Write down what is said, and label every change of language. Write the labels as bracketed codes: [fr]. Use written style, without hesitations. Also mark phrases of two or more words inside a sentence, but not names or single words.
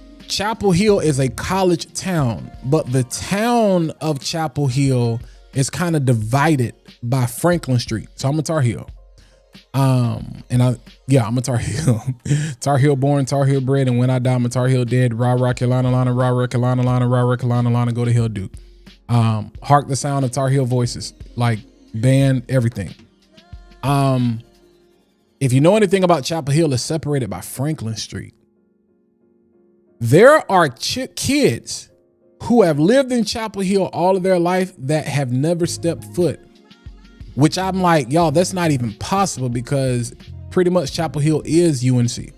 [en] Chapel Hill is a college town, but the town of Chapel Hill is kind of divided by Franklin Street. So I'm a Tar Heel. I'm a Tar Heel. Tar Heel born, Tar Heel bred, and when I die, I'm a Tar Heel dead. Rah, rah, Carolina, Lana, rah, rah, Carolina, Lana, rah, rah, Carolina, Lana, go to Hill Duke. Hark the sound of Tar Heel voices, like band, everything. If you know anything about Chapel Hill, it's separated by Franklin Street. There are kids who have lived in Chapel Hill all of their life that have never stepped foot, which I'm like, y'all, that's not even possible because pretty much Chapel Hill is UNC.